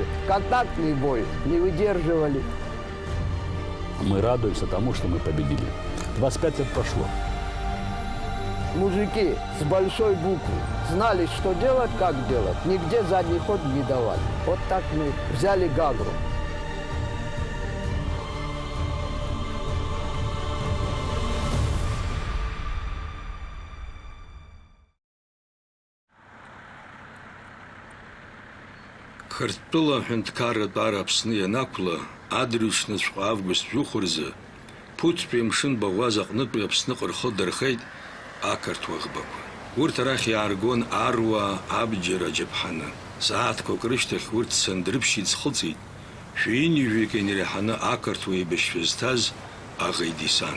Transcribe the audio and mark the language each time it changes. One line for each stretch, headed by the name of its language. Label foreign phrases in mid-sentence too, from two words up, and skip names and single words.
Russian: Контактный бой не выдерживали. Мы радуемся тому, что мы победили. 25 лет прошло. Мужики с большой буквы знали, что делать, как делать. Нигде задний ход не давали. Вот так мы взяли Гагру.
Abkhazian: Хартпыла хэнткара тара Апсны янаквла, адырҩаҽныҵәҟьа август жәохәырзы, ԥуҭтәи амшын баӷәаз аҟнытәи Аԥсныҟа рхы дырхеит ақырҭуа ӷбақәа. Урҭ арахь иааргон аруаа, абџьар, аџьаԥҳаны. Сааҭқәак рышьҭахь урҭ Сандрыԥшь иӡхыҵит, шәҩынҩажәик инареиҳаны ақырҭуа еибашьҩы зҭаз аӷа идесант.